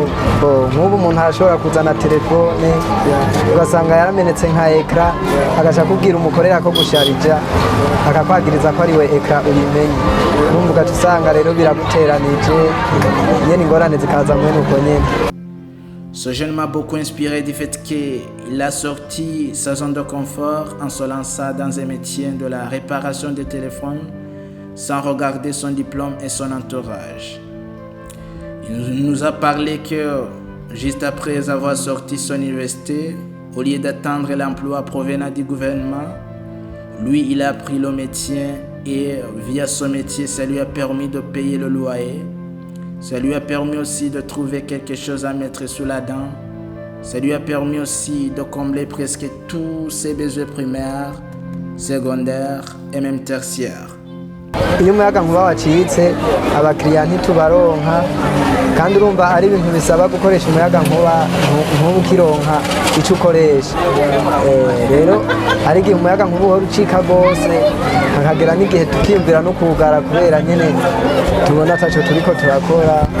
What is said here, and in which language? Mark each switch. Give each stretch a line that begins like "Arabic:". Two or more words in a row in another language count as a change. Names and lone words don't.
Rundi: Nk'ubu umuntu arashobora kuzana telefone ugasanga yaramenetse nka ekra, agaca kubwira umukorera ko gusharija akakwagiriza ko ari we ekra uyimenye, numva ugaca usanga rero biraguteranije nyene ingorane zikaza mwene uko nyene.
French: Ce jeune m'a beaucoup inspiré du fait qu'il a sorti sa zone de confort en se lançant dans un métier de la réparation des téléphones sans regarder son diplôme et son entourage. Il nous a parlé que juste après avoir sorti son université, au lieu d'attendre l'emploi provenant du gouvernement, lui il a appris le métier et via ce métier ça lui a permis de payer le loyer. Ça lui a permis aussi de trouver quelque chose à mettre sous la dent. Ça lui a permis aussi de combler presque tous ses besoins primaires, secondaires et même tertiaires.
Rundi: Iyo umuyaga nkuba wacitse abakiriya ntitubaronka, kandi urumva ari ibintu bisaba gukoresha umuyaga nkuba nk'ubu ukironka icyo ukoresha. Rero hari igihe umuyaga nkuba uhora ucika rwose, hakagera n'igihe tukiyumvira no kuwugara kubera nyine tubona ataco turiko turakora.